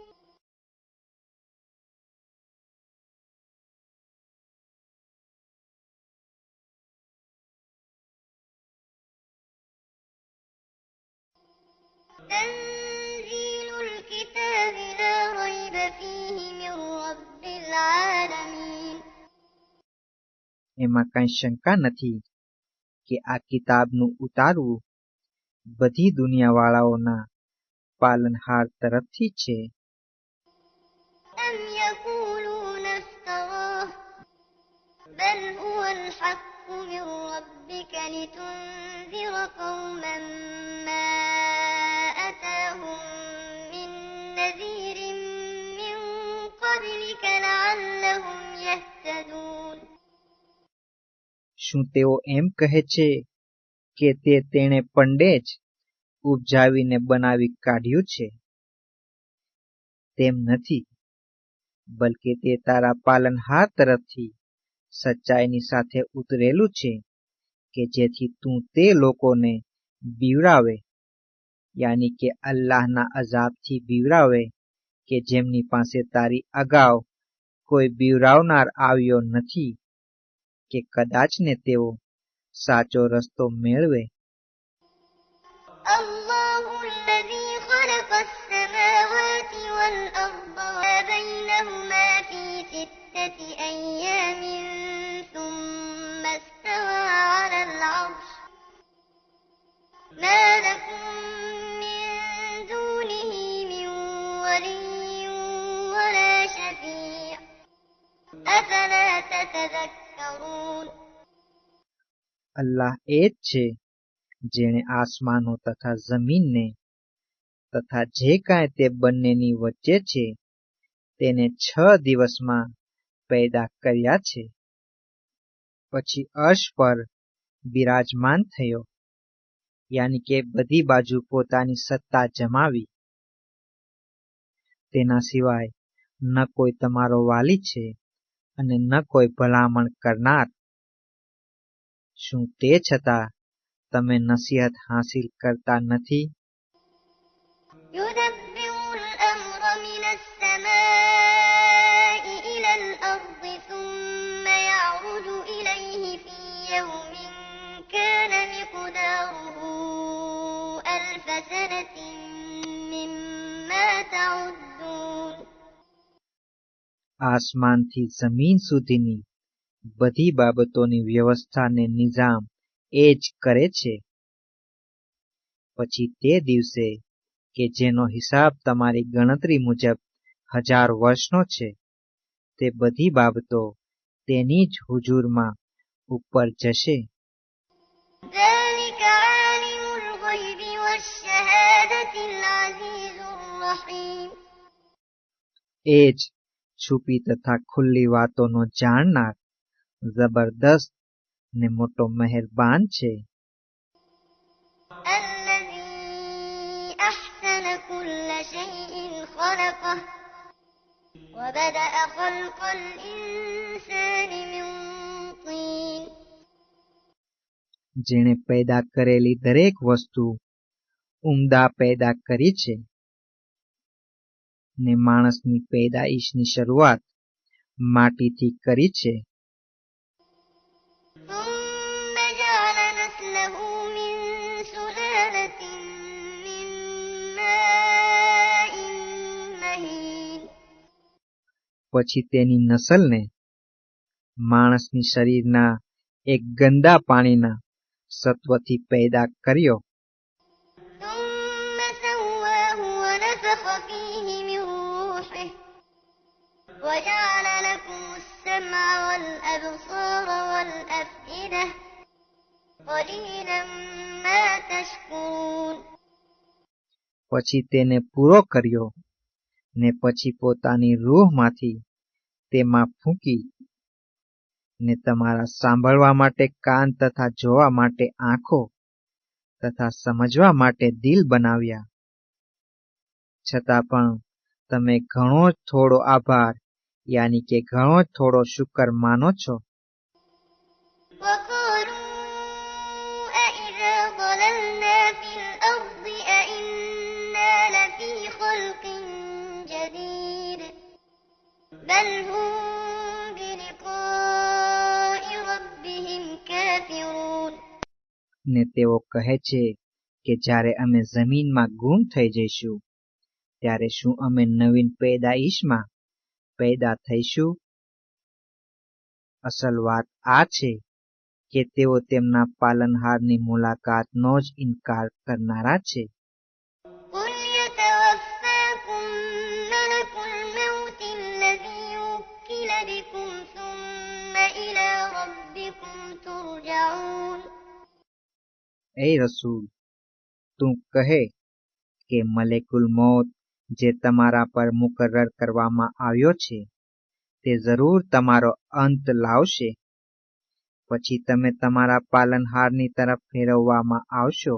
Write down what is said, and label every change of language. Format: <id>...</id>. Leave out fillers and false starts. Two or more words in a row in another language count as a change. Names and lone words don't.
<ar>تنزيل الكتاب لا ريب فيه من رب العالمين.</ar> <gu>એમાં કઈ શંકા નથી કે આ કિતાબનું ઉતારવું બધી દુનિયાવાળાઓના પાલનહાર તરફથી છે।</gu> <ar>أم يقولون افتراه بل هو الحق من ربك لتنذر قوما ما أتاهم من نذير من قبلك لعلهم يهتدون।</ar> <gu>શું તેઓ એમ કહે છે કે તે તેણે પંડે જ ઉપજાવીને બનાવી કાઢ્યું છે? તેમ નથી, બલકે તે તારા પાલનહાર તરફથી સચ્ચાઈની સાથે ઉતરેલું છે કે જેથી તું તે લોકોને બીવરાવે, યાની કે અલ્લાહના અઝાબથી બીવરાવે કે જેમની પાસે તારી અગાઉ કોઈ બીવરાવનાર આવ્યો નથી, કે કદાચ ને તેઓ સાચો રસ્તો મેળવે।</gu> <ar>الله الذي خلق السماوات والأرض وما بينهما في 6 أيام ثم استوى على العرش ما لكم من دونه من ولي ولا شفيع أفلا تتذكرون।</ar> <gu>અલ્લાહ એ જ છે જેણે આસમાનો તથા જમીનને તથા જે કાંઈ તે બંનેની વચ્ચે છે તેને 6 દિવસમાં પેદા કર્યા છે, પછી અર્શ પર બિરાજમાન થયો, યાની કે બધી બાજુ પોતાની સત્તા જમાવી। તેના સિવાય ન કોઈ તમારો વાલી છે અને ન કોઈ ભલામણ કરનાર। શું તે છતાં તમે નસીહત હાસિલ કરતા નથી?</gu> <ar>يدبر الأمر من السماء إلى الأرض ثم يعرج إليه في يوم كان مقداره 1000 سنة مما تعدون।</ar> <gu>આસમાનથી જમીન સુધીની બધી બાબતોની વ્યવસ્થા ને નિઝામ એ જ કરે છે। પછી તે દિવસે કે જેનો હિસાબ તમારી ગણતરી મુજબ 1000 વર્ષનો છે, તે બધી બાબતો તેની જ હુજુરમાં ઉપર જશે।</gu> <ar>ذلك عالم الغيب والشهادة العزيز الرحيم।</ar> <gu>એ જ છુપી તથા ખુલ્લી વાતોનો જાણનાર, જબરદસ્ત ને મોટો મહેરબાન છે।</gu> <ar>الذي أحسن كل شيء خلقه وبدأ خلق الإنسان من طين।</ar> <gu>જેણે પેદા કરેલી દરેક વસ્તુ ઉમદા પેદા કરી છે ને માણસની પેદાઈશની શરૂઆત માટીથી કરી છે।</gu> <ar>ثم جعل نسله من سلالة من ماء مهين।</ar> <gu>પછી તેની નસલને માણસની શરીરના એક ગંદા પાણીના સત્વથી પેદા કર્યો।</gu> <ar>ثم سواه ونفخ فيه من روحه وجعل لكم السمع والأبصار والأفئدة قليلا ما تشكرون.</ar> <gu>પછી તેને પૂરો કર્યો ને પછી પોતાની રૂહમાંથી તેમાં ફૂંકી ને તમારા સાંભળવા માટે કાન તથા જોવા માટે આંખો તથા સમજવા માટે દિલ બનાવ્યા. છતાં પણ તમે ઘણો જ થોડો આભાર યાની કે ઘણો જ થોડો શુકર માનો છો.</gu> <ar>وقالوا أإذا ضللنا في الأرض أإنا لفي خلق جديد بل هم بلقاء ربهم كافرون.</ar> <gu>ને તેઓ કહે છે કે જ્યારે અમે જમીનમાં ગુમ થઈ જઈશું ત્યારે શું અમે નવીન પેદાઈશમાં પેદા થઈશું? અસલ વાત આ છે કે તેઓ તેમના પાલનહારની મુલાકાતનો જ ઇનકાર કરનારા છે.</gu> <ar>قل يتوفاكم ملك الموت الذي وكل بكم ثم إلى ربكم ترجعون.</ar> <gu>એ રસૂલ, તું કહે કે</gu> <ar>ملك الموت</ar> <gu>જે તમારા પર મુકર્રર કરવામાં આવ્યો છે તે જરૂર તમારો અંત લાવશે. પછી તમે તમારા પાલનહારની તરફ ફેરવવામાં આવશો.</gu>